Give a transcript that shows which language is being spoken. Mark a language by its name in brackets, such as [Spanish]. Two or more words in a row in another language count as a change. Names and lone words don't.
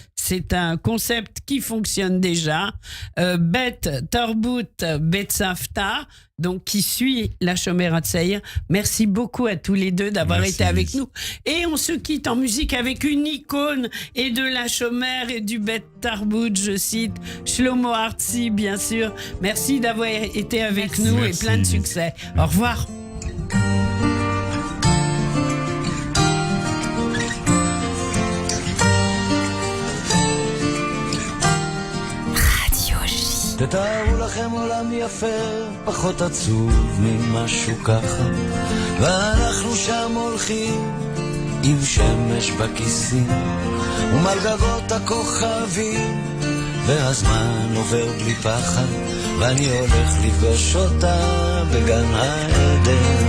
[French] C'est un concept qui fonctionne déjà. Bet Tarbut Betsafta, donc qui suit la Shomer Hatzair. Merci beaucoup à tous les deux d'avoir été avec nous. Et on se quitte en musique avec une icône et de la Shomer et du Bet Tarbut, je cite Shlomo Artzi, bien sûr. Merci d'avoir été avec nous et plein de succès. Au revoir. [Hebrew] תתארו לכם עולם יפה, פחות עצוב ממשהו ככה, ואנחנו שם הולכים עם שמש בכיסים ומעל גגות הכוכבים, והזמן עובר בלי פחד, ואני הולך לפגוש אותה בגן העדן.